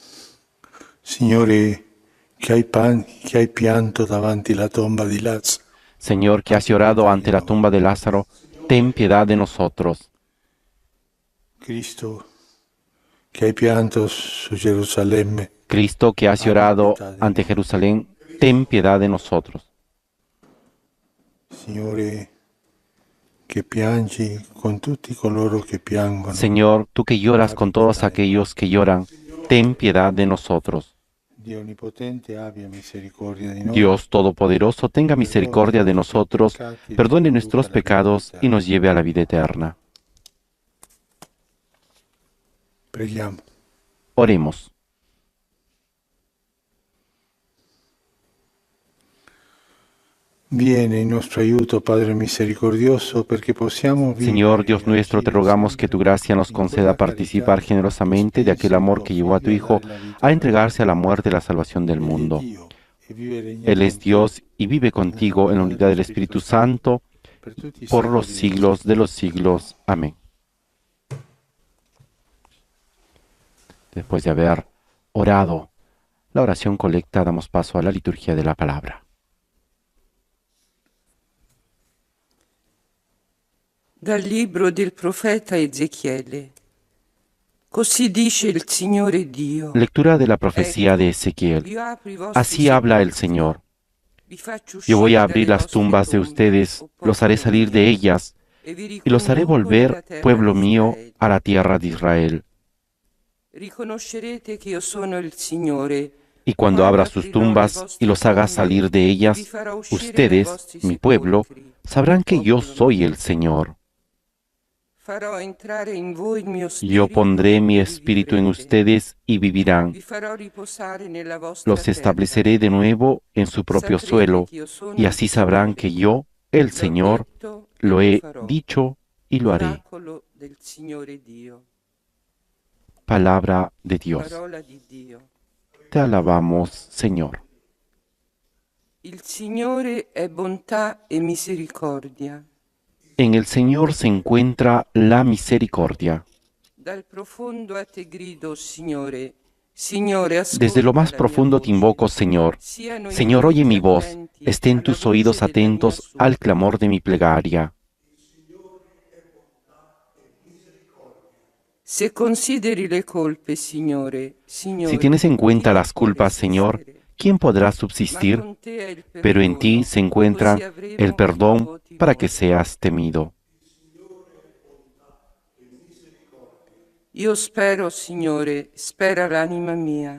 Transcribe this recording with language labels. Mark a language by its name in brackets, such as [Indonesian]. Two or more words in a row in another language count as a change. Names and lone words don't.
[Italian] Signore, che hai pianto davanti la tomba di Lazzaro, [Spanish] Señor, que has llorado ante la tumba de Lázaro, ten piedad de nosotros. [Italian] Cristo, que hai pianto su Gerusalemme, [Spanish] Cristo, que has llorado ante Jerusalén, ten piedad de nosotros. [Italian] Signore, che piangi con tutti coloro che piangono. [Spanish] Señor, tú que lloras con todos aquellos que lloran, ten piedad de nosotros. [Italian] Dio Onnipotente abbia misericordia di noi. [Spanish] Dios Todopoderoso, tenga misericordia de nosotros, perdone nuestros pecados y nos lleve a la vida eterna. [Italian] Preghiamo. [Spanish] Oremos. [Italian] Viene in nostro aiuto, Padre misericordioso, perché possiamo vivere. [Spanish] Señor Dios nuestro, te rogamos que tu gracia nos conceda participar generosamente de aquel amor que llevó a tu Hijo a entregarse a la muerte y la salvación del mundo. Él es Dios y vive contigo en la unidad del Espíritu Santo por los siglos de los siglos. Amén. Después de haber orado la oración colecta, damos paso a la liturgia de la palabra. [Italian] Dal libro del profeta Ezechiele. Così dice il Signore Dio. [Spanish] Lectura de la profecía de Ezequiel. Así habla el Señor. Yo voy a abrir las tumbas de ustedes, los haré salir de ellas y los haré volver, pueblo mío, a la tierra de Israel. [Italian] Riconoscerete che io sono il Signore. [Spanish] Y cuando abra sus tumbas y los haga salir de ellas, ustedes, mi pueblo, sabrán que yo soy el Señor. Yo pondré mi espíritu en ustedes y vivirán. Los estableceré de nuevo en su propio suelo, y así sabrán que yo, el Señor, lo he dicho y lo haré. Palabra de Dios. Te alabamos, Señor. [Italian] Il Signore è bontà e misericordia. [Spanish] En el Señor se encuentra la misericordia. [Italian] Dal profondo a te grido, Signore. Signore, ascolta [Spanish] Desde lo más [Italian] la [Spanish] profundo [Italian] mia [Spanish] te invoco, Señor. [Italian] voce. [Spanish] Señor, oye mi voz. Estén tus oídos atentos al clamor de mi plegaria. [Italian] Se consideri le colpe, Signore, [Spanish] Si tienes en cuenta las culpas, Señor, ¿quién podrá subsistir? Pero en ti se encuentra el perdón para que seas temido. [Italian] Io spero, Signore, spera l'anima mia.